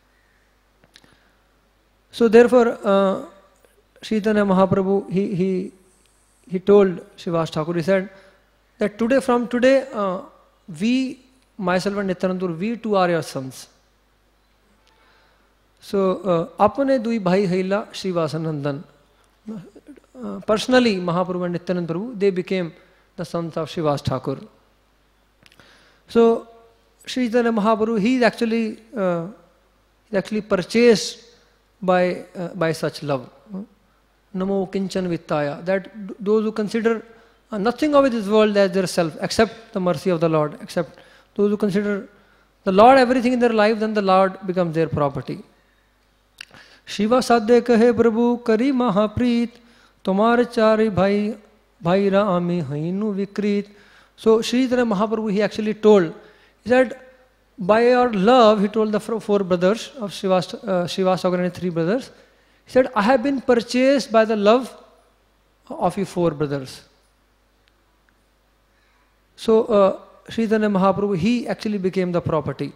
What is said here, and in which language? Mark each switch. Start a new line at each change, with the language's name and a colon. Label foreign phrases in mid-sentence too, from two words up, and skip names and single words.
English: So therefore, Sri Chaitanya Mahaprabhu, he told Srivas Thakur, he said that from today, we, myself and Nityananda, we too are your sons. So,
Bangla: আপনি দুই ভাই হইলা Srivasanandan.
English: Personally, Mahaprabhu and Nityananda Prabhu, they became the sons of Srivas Thakur. So, Sri Chaitanya Mahaprabhu, he is actually purchased by such love.
Sanskrit: नमो किञ्चन वित्ताय.
English: That those who consider nothing of this world as their self, except the mercy of the Lord, except those who consider the Lord everything in their life, then the Lord becomes their property.
Bangla: শিব সদ্দে কহে প্রভু করি মহাপ্রীত, তোমার চারি ভাই ভাইরা আমি হইনু বিক্রীত.
English: So Sri Chaitanya Mahaprabhu, he actually told, he said, by your love, he told the four brothers of Srivas Thakur and his three brothers, he said, I have been purchased by the love of you four brothers. So Sri Chaitanya Mahaprabhu, he actually became the property.